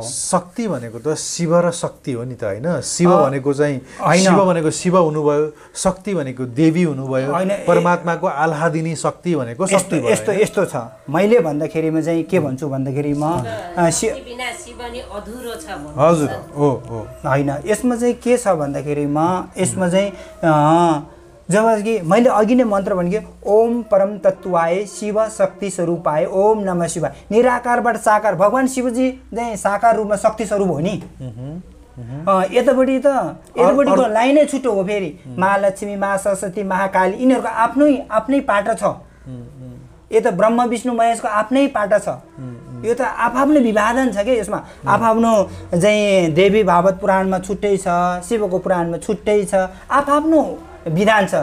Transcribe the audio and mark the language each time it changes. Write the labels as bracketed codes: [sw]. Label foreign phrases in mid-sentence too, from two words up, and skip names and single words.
[ne] शक्ति भनेको त शिव र शक्ति हो नि त होइन? शिव भनेको चाहिँ शिव भनेको शिव हुनुभयो, शक्ति भनेको देवी हुनुभयो, परमात्माको आह्लादिनी शक्ति भनेको शक्ति भयो। यस्तो छ। मैले भन्दाखेरिमा चाहिँ के भन्छु भन्दाखेरिमा बिना शिव नि अधुरो छ। हजुर, हो होइन, यसमा चाहिँ के छ भन्दाखेरिमा यसमा चाहिँ जब कि मैले अघि नै मन्त्र भनेको [sa] ओम परम तत्वाय शिव शक्ति स्वरूपाय ओम नमः शिवाय। [ne] निराकारबाट साकार भगवान शिवजी चाहिँ साकार रूपमा शक्ति स्वरूप हो नि। यतापट्टिको लाइनै छुट्टो हो। फेरि महालक्ष्मी, महा सरस्वती, महाकाली यिनीहरूको आफ्नै पाटो छ। यता ब्रह्म विष्णु महेशको आफ्नै पाटो छ। यो त आफआफ्नो विभाजन छ क्या। यसमा आफआफ्नो चाहिँ देवी भागवत पुराणमा छुट्टै छ, शिवको पुराणमा छुट्टै छ, आफआफ्नो विधान छ।